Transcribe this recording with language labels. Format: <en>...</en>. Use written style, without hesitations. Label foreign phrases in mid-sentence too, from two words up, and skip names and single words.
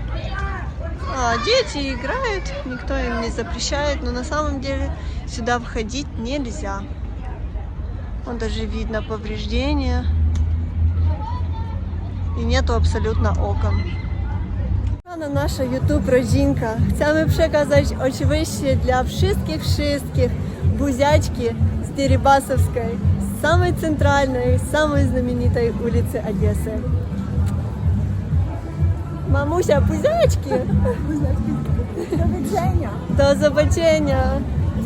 <ru>Дети играют, никто им не запрещает, но на самом деле сюда входить нельзя. Вон даже видно повреждения. І нету абсолютно окон.</ru> <pl>Наша YouTube rodzinka. Chcemy przekazać oczywiście dla wszystkich buziaczki z Deribasowskiej, z samej centralnej, samej znamienitej ulicy Odessy. Mamusia, buziaczki!</pl> <ru>До свидания.</ru> <pl>Do zobaczenia!</pl>